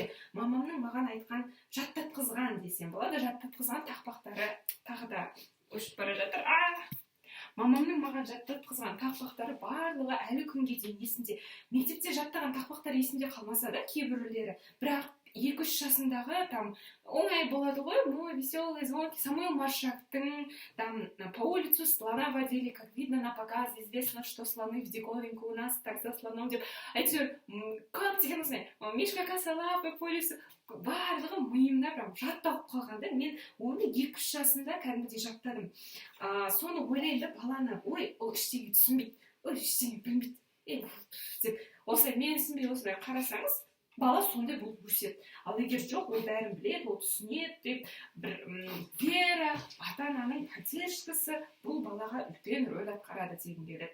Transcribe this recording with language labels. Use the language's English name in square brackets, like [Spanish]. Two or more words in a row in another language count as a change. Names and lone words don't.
[Kazakh] Мамамның маған айтқан жаттатқызған десем болады, жаттатқызған тақпақтары тағы да өшіп бара жатыр. Мамамның маған жаттатқызған тақпақтары барлығы әлі күнге дейін есімде. Мектепте жаттаған тақпақтар есімде қалмаса да кейбіреулері, бірақ 2-3 жасындағы там оңай болады ғой, [Russian] мой веселый звонкий Самуил Маршактың там по улицу слона водили, как видно на показе, известно, что слоны в диковинку у нас так за слоном деп. [Kazakh] Әйтеуір, көп деген осындай, [Russian] Мишка косолапый по лесу, [Kazakh] барлығы миымда прям жатталып қалғанда, мен оны 2-3 жасында кәдімгідей жаттадым. Соны ойлаймын да баланы, ой, ол ештеңе түсінбейді, ой, ештеңе білмейді деп, осылай мен түсінбей осылай қарасаңыз, бала сондай болып өседі. Ал егер жоқ, ол бәрін біледі, ол түсінеді деп, бір вера, ата-ананың поддержкасы бұл балаға үлкен рөл атқарады дегім келеді.